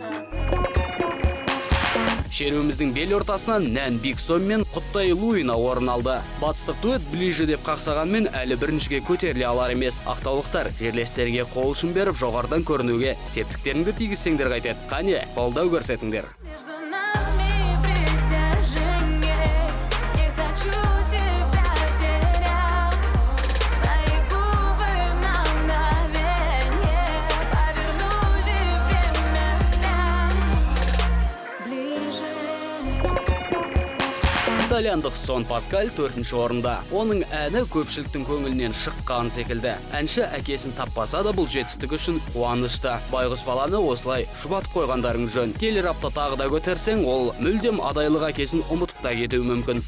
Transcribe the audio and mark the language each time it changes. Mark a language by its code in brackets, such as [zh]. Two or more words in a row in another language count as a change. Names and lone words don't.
[kk] Шеруіміздің бел ортасынан Нән Биксон мен Құттай Луина орын алды. Батыстық дуэт ближе деп қақсағанмен әлі біріншіге көтеріле алар емес. Ақтаулықтар жерлестерге қол ұшын беріп жоғарыдан көрінуге септіктеріңді тигізсеңдер қайтеді. Қане, қолдау көрсетіңдер. [ru] Между нами притяжение, не хочу тебя терять. Твои губы на мгновение повернули время вспять. Ближе. [kk] Итальяндық Сон Паскаль 4-ші орында. Оның әні көпшіліктің көңілінен шыққан секілді. Әнші әкесін таппаса да бұл жетістік үшін қуанышты. Байғұс баланы осылай жұбатып қойғандарың жөн. Келер апта тағы да көтерсең, ол мүлдем адайлық әкесін ұмытып та кетуі мүмкін.